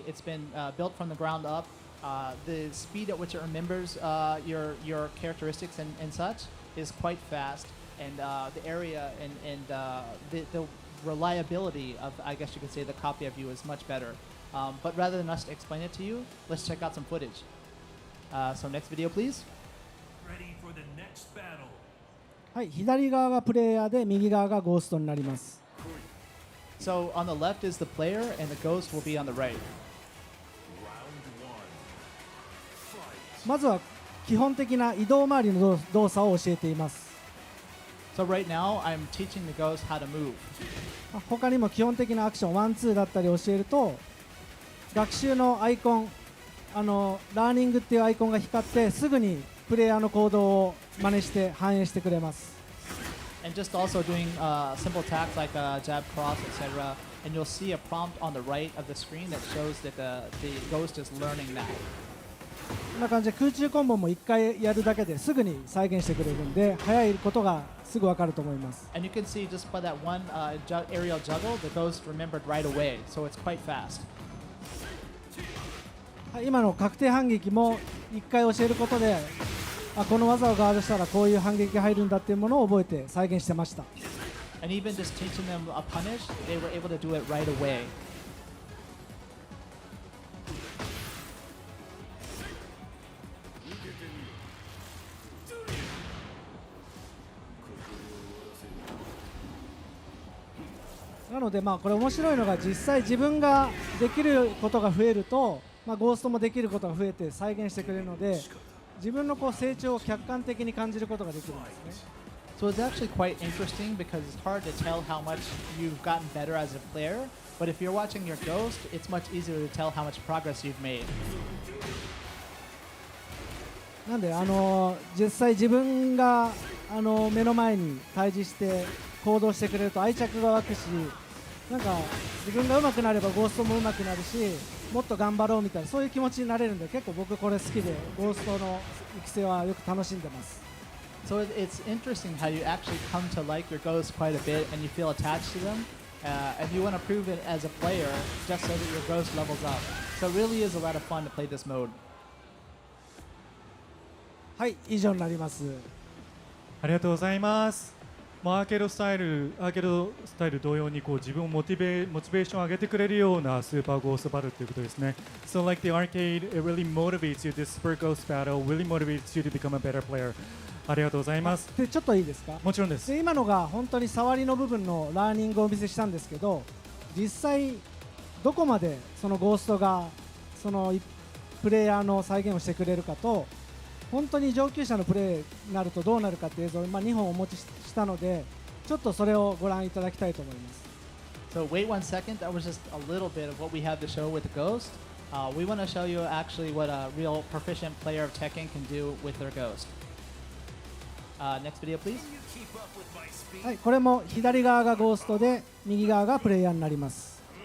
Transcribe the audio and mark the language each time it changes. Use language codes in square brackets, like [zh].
[en] It's been built from the ground up. The speed at which it remembers your characteristics and such is quite fast, and the area and the reliability of, I guess you could say, the copy of you is much better. But rather than us explain it to you, let's check out some footage. So next video, please. Ready for the next battle. [ja] はい、左側がプレイヤーで右側がゴーストになります。 [en] So on the left is the player, and the ghost will be on the right. Round 1. Fight. [ja] まずは基本的な移動周りの動作を教えています。 [en] So right now, I'm teaching the ghost how to move. [ja] 他にも基本的なアクション1、2だったり教えると、学習のアイコン、ラーニングっていうアイコンが光ってすぐにプレイヤーの行動を真似して反映してくれます。 [en] And just also doing simple attacks like jab, cross, etc. And you'll see a prompt on the right of the screen that shows that the ghost is learning that. [ja] こんな感じで空中コンボも1回やるだけですぐに再現してくれるんで、早いことがすぐ分かると思います。 [en] And you can see just by that one aerial juggle, the ghost remembered right away. So it's quite fast. [ja] 今の確定反撃も1回教えることで、この技をガードしたらこういう反撃が入るんだっていうものを覚えて再現してました。 [en] And even just teaching them a punish, they were able to do it right away. [ja] なのでこれ面白いのが、実際自分ができることが増えると、ゴーストもできることが増えて再現してくれるので、自分の成長を客観的に感じることができるんですね。 [en] So it's actually quite interesting because it's hard to tell how much you've gotten better as a player. But if you're watching your ghost, it's much easier to tell how much progress you've made. [ja] なんで実際自分が目の前に対峙して行動してくれると愛着が湧くし、なんか自分が上手くなればゴーストも上手くなるし、もっと頑張ろうみたいな、そういう気持ちになれるんで、結構僕これ好きでゴーストの育成はよく楽しんでます。 [en] So it's interesting how you actually come to like your ghosts quite a bit and you feel attached to them. And you want to prove it as a player just so that your ghost levels up. So it really is a lot of fun to play this mode. [ja] はい、以上になります。ありがとうございます。アーケードスタイル同様に自分をモチベーションを上げてくれるようなスーパーゴーストバトルということですね。 [en] So like the arcade, it really motivates you. This super ghost battle really motivates you to become a better player. [ja] ありがとうございます。でちょっといいですか？もちろんです。で今のが本当に触りの部分のラーニングをお見せしたんですけど、実際どこまでそのゴーストがそのプレイヤーの再現をしてくれるかと、本当に上級者のプレーになるとどうなるかっていう映像を2本お持ちしたので、ちょっとそれをご覧いただきたいと思います。 [en] So wait 1 second. That was just a little bit of what we have to show with the ghost. We want to show you actually what a real proficient player of Tekken can do with their ghost. Next video, please. [ja] はい、これも左側がゴーストで右側がプレイヤーになります。